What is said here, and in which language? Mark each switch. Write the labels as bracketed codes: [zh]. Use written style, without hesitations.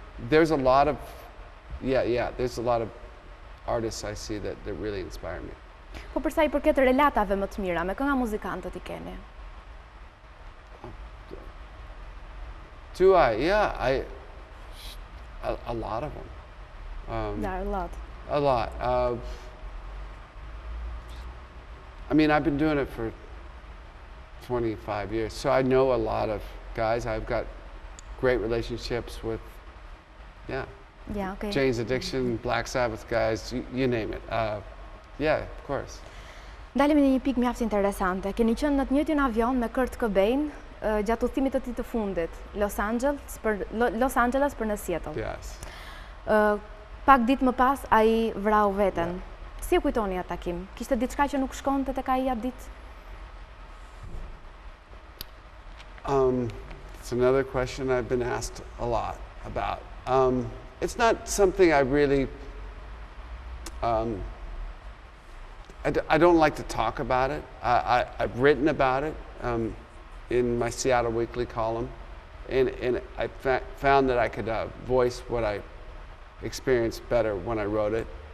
[en] There's a lot of there's a lot of artists I see that really inspire me. [sq] Po për sa I përket relatave më të mira me kënga muzikantët I keni? [en] Do I? Yeah, a lot of them. There are a lot. A lot. I mean, I've been doing it for 25 years, so I know a lot of guys. I've got great relationships with, Okay. Jane's Addiction, Black Sabbath guys, you name it. Yeah, of course. [sq] Dalemi në një pikë mjaft interesante. Keni qenë në të njëjtin avion me Kurt Cobain gjatë udhëtimit të tij të fundit, Los Angeles për në Seattle. [en] Yes. [sq] Pak ditë më pas ai vrau veten. Si e kujtoni atë takim? Kishte diçka që nuk shkonte tek ai atë ditë? [en] It's another question I've been asked a lot about. It's not something I really I don't like to talk about it. I've written about it in my Seattle Weekly column, and I found that I could voice what I experienced better when I wrote it.